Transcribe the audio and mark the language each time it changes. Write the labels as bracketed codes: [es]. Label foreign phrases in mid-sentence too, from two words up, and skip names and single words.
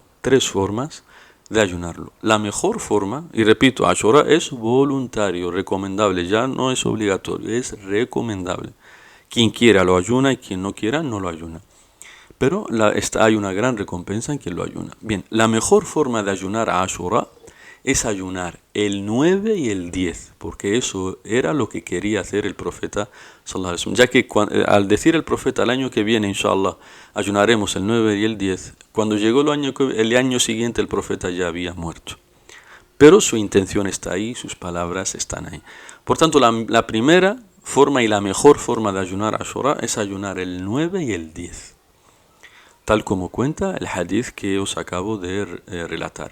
[es] Tres formas de ayunarlo. La mejor forma, y repito, Ashura es voluntario, recomendable, ya no es obligatorio, es recomendable. Quien quiera lo ayuna y quien no quiera no lo ayuna. Pero hay una gran recompensa en quien lo ayuna. Bien, la mejor forma de ayunar a Ashura es ayunar el 9 y el 10, porque eso era lo que quería hacer el profeta [ar] صلى الله عليه وسلم, [es] ya que al decir el profeta el año que viene, inshallah, ayunaremos el 9 y el 10, cuando llegó el año siguiente el profeta ya había muerto. Pero su intención está ahí, sus palabras están ahí. Por tanto, la primera forma y la mejor forma de ayunar a Ashura es ayunar el 9 y el 10, tal como cuenta el hadith que os acabo de relatar.